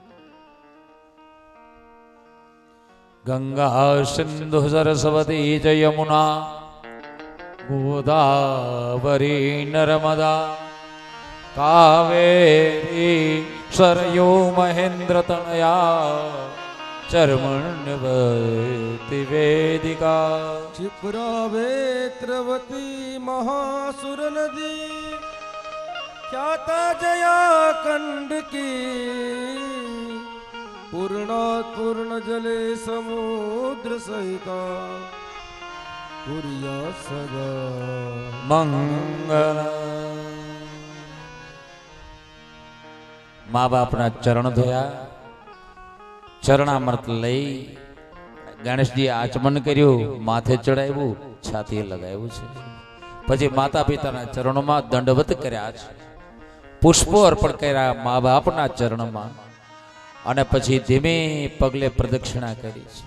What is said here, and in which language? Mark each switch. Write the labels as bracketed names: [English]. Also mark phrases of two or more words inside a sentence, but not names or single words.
[Sanskrit] ગંગા સિંધુ સરસ્વતી જ યમુના ગોદાવરી નર્મદા કાવેરી સરયૂ મહેન્દ્ર તનયા ચર્મણ્યવતી વેદિકા क्षिप्रावेत्रवती महासुर नदी ख्याता जया कंडकी पूर्णात् पूर्ण जले समुद्र सहिता कुर्यात् सदा મંગલ. [Gujarati] મા બાપના ચરણ ધોયા, ચરણામૃત લઈ ગણેશજી આચમન કર્યું, માથે ચડાવ્યું, છાતીએ લગાવ્યું છે. પછી માતા પિતાના ચરણોમાં દંડવત કર્યા છે, પુષ્પો અર્પણ કર્યા મા બાપના ચરણમાં, અને પછી ધીમે પગલે પ્રદક્ષિણા કરી છે.